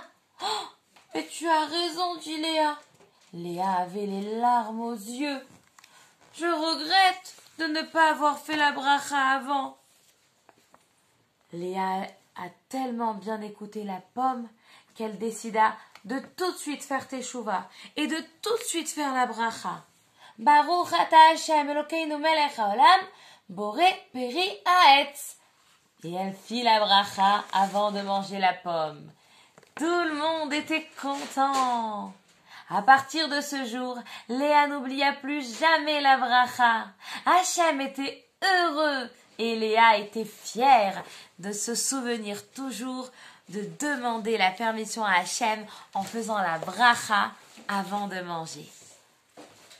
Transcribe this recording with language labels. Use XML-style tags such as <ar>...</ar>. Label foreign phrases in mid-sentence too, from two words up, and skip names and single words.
<fr>Oh, mais tu as raison, dit Léa. Léa avait les larmes aux yeux. Je regrette de ne pas avoir fait la bracha avant. Léa a tellement bien écouté la pomme qu'elle décida de tout de suite faire teshuva et de tout de suite faire la bracha.</fr> <he>ברוך אתה השם אלוקינו מלך העולם בורא פרי העץ.</he> <fr>Et elle fit la bracha avant de manger la pomme. Tout le monde était content. À partir de ce jour, Léa n'oublia plus jamais la bracha. Hachem était heureux et Léa était fière de se souvenir toujours de demander la permission à Hachem en faisant la bracha avant de manger.</fr>